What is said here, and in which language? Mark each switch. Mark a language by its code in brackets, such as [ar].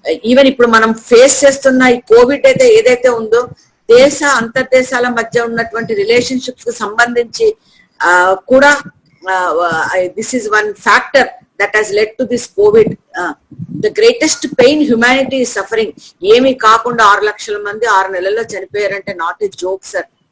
[te] Even ఇప్పుడు మనం face చేస్తున్న ఈ కోవిడ్ అయితే ఏదైతే ఉందో, అంతర్దేశాల మధ్య ఉన్నటువంటి రిలేషన్షిప్స్ కు సంబంధించి కూడా [en] This is one factor that has led to this COVID. The greatest pain humanity is suffering. [te] ఏమీ కాకుండా 6 లక్షల మంది 6 నెలల్లో చనిపోయారంటే [en] not a joke [te] సార్.